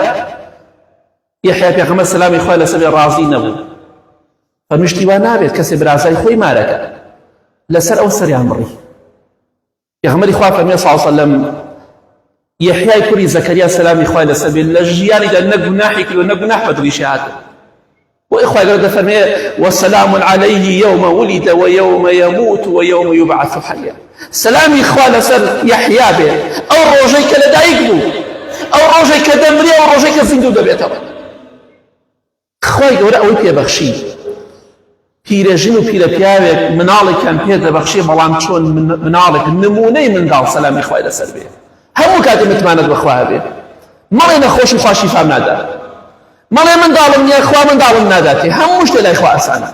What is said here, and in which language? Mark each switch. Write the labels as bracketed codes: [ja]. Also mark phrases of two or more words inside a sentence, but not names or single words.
[ckb] یەحیا پێغەمبەر سەلامی خوای لەسەر بێ ڕازی نەبوو، فەرمیشتی وا نابێت کەسێ برازای خۆی مارەکە لەسەر ئەو سەریان بڕی. پێغەمبەری خوا فەرمێ [ar] صلی الله علیه وسلم [ckb] یەحیای کوڕی زەکەریا سەلامی خوای لەسەر بێ لە ژیانیدا نە گوناحی کردو نە گوناح بە دڵیشی هاتووە. [ar] وإخوة [ckb] خوای گەورە دەفەرمێ [ar] وسلام عليه يوم ولد ويوم يموت ويوم يبعث حيا. [ckb] سلامی خوا لەسەر یەحیا بێ ئەو ڕۆژەی کە لەدایک بوو، ئەو ڕۆژەی کە دەمرێ، ئەو ڕۆژەی کە زیندوو دەبێتەوە. خوای گەورە ئەوەی پێبەخشی پیرەژن و پیرەپیاوێک مناڵێکیان پێ دەبەخشێ، بەڵام چۆن مناڵێک نمونەی منداڵ سەلامی خوای لەسەر بێ هەموو کاتێ متمانەت بەخوا هەبێ، مەڵێ نەخۆش و خوا شیفام نادا، مەڵێ منداڵم نییە خوا منداڵم ناداتێ، هەموو شتێ لای خوا ئاسانە.